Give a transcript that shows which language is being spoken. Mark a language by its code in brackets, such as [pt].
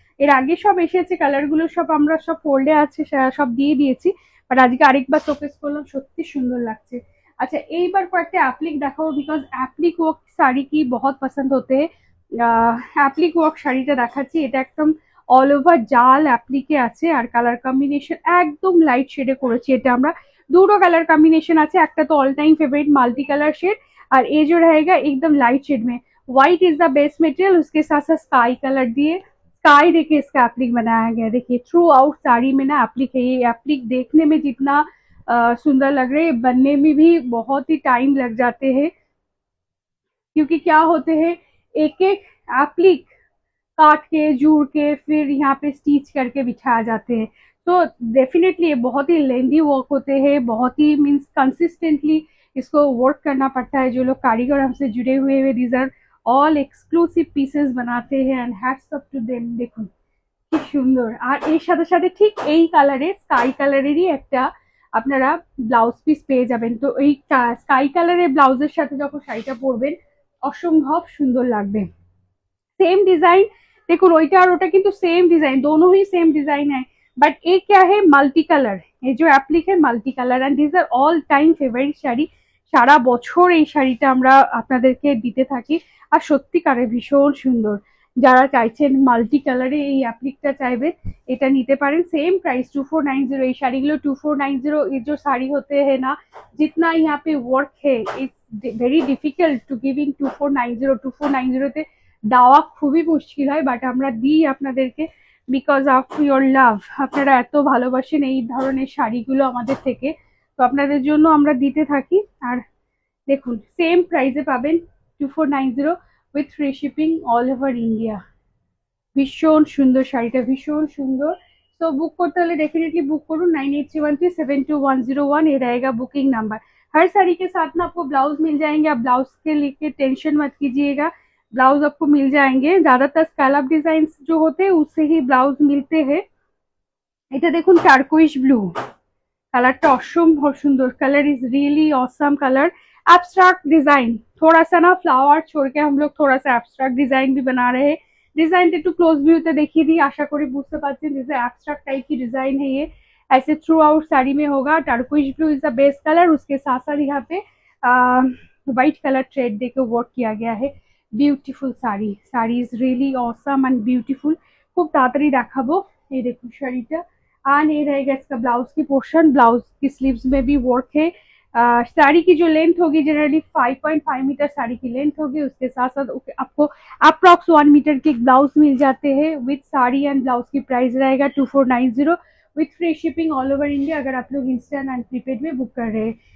[bn] এর আগে সব এসেছে কালার গুলো, সব আমরা সব ফোল্ডে আছে সব দিয়ে দিয়েছি, বাট আজকে আরেকবার শোকেস করলাম, সত্যি সুন্দর লাগছে। [hi] अच्छा एक बार [bn] कয়েকটা অ্যাপ্লিক দেখাবো, বিকজ অ্যাপ্লিক ওয়ার্ক শাড়ি কি বহুত পছন্দ হতে অ্যাপ্লিক ওয়ার্ক শাড়িটা দেখাচ্ছি। এটা একদম অল ওভার জাল অ্যাপ্লিকে আছে, আর কালার কম্বিনেশন একদম লাইট শেডে করেছি। এটা আমরা দুটো কালার कॉम्बिनेशन আছে, একটা তো [hi] all time favourite multi colour shade, और ये जो रहेगा एकदम लाइट शेड में। White is the best material, उसके साथ साथ स्काई कलर दिए, स्काई देखिए इसका एप्लिक बनाया गया, देखिए थ्रू आउट साड़ी में ना एप्लिक है। ये एप्लिक देखने में जितना सुंदर लग रहे हैं, बनने में भी बहुत ही टाइम लग जाते हैं, क्योंकि क्या होते हैं एक एक एप्लिक काट के जुड़ के फिर यहाँ पे स्टिच करके बिछाया जाते हैं। तो डेफिनेटली ये बहुत ही लेंदी वर्क होते हैं, बहुत ही मीन्स कंसिस्टेंटली इसको वर्क करना पड़ता है। जो लोग कारीगर हमसे जुड़े हुए हैं, these are all exclusive pieces बनाते हैं, [en] And hats up to them. [bn] দেখুন কি সুন্দর। আর এর সাথে সাথে ঠিক এই কালারের স্কাই কালারেরই একটা আপনারা ব্লাউজ পিস পেয়ে যাবেন। তো এই স্কাই কালারের ব্লাউজের সাথে যখন শাড়িটা পরবেন অসম্ভব সুন্দর লাগবে। [hi] सेम डिजाइन देखो, [bn] ওইটা আর ওটা কিন্তু [hi] सेम डिजाइन, दोनों ही सेम डिजाइन है, बट एक क्या है मल्टी कलर, ये जो एप्लिक है multi colour, and this are all time favourite sari. [bn] সারা বছর এই শাড়িটা আমরা আপনাদেরকে দিতে থাকি, আর সত্যিকারে ভীষণ সুন্দর। যারা চাইছেন মাল্টি কালারে এই অ্যাপ্লিকটা চাইবেন এটা নিতে পারেন। Same price 2490। এই শাড়িগুলো 2490। [hi] ये जो साड़ी होते हैं ना, जितना यहाँ पे वर्क है [en] It's very difficult to giving 2490। [bn] 2490 তে দেওয়া খুবই মুশকিল হয়, বাট আমরা দিই আপনাদেরকে [en] Because of your love. [bn] আপনারা এত ভালোবাসেন এই ধরনের শাড়িগুলো আমাদের থেকে, তো আপনাদের জন্য আমরা দিতে থাকি। আর দেখুন সেম প্রাইসে পাবেন 2490 [en] With free shipping all over India. [bn] ভীষণ সুন্দর শাড়িটা, ভীষণ সুন্দর। তো বুক করতে হলে [hi] डेफिनेटली बुक करूँ 9831372101, ये रहेगा बुकिंग नंबर। हर साड़ी के साथ ना आपको ब्लाउज मिल जाएंगे, आप ब्लाउज के लेके टेंशन मत कीजिएगा, ब्लाउज आपको मिल जाएंगे। ज्यादातर स्कैलप डिजाइन जो होते हैं उससे ही ब्लाउज मिलते हैं। [bn] এটা দেখুন টার্কুইশ ব্লু, কালারটা অসম্ভব সুন্দর, [en] Colour is really awesome colour. [hi] Abstract design, थोड़ा सा ना फ्लावर छोड़ के हम लोग थोड़ा सा एब्स्ट्रैक्ट डिजाइन भी बना रहे हैं। डिजाइन [bn] একটু ক্লোজ ভিউতে দেখিয়ে দিই, আশা করি বুঝতে পারছেন [hi] जैसे एब्स्ट्रैक्ट टाइप की डिजाइन है ये, ऐसे थ्रू आउट साड़ी में होगा। [en] turquoise blue is the best colour, [hi] उसके साथ साथ यहाँ पे व्हाइट कलर थ्रेड देके वर्क किया गया है। [en] Beautiful sari, sari is really awesome and beautiful. [bn] খুব তাড়াতাড়ি দেখাবো। এই দেখুন শাড়িটা, [hi] एंड ये रहेगा इसका ब्लाउज की पोर्शन, ब्लाउज की स्लीव्स में भी वर्क है। साड़ी की जो लेंथ होगी जनरली 5.5 मीटर साड़ी की लेंथ होगी, उसके साथ साथ आपको अप्रॉक्स 1 मीटर के ब्लाउज मिल जाते हैं विथ साड़ी एंड ब्लाउज की प्राइस रहेगा 2490 with free shipping all over India, अगर आप लोग इंस्टेंट एंड प्रीपेड में बुक कर रहे हैं।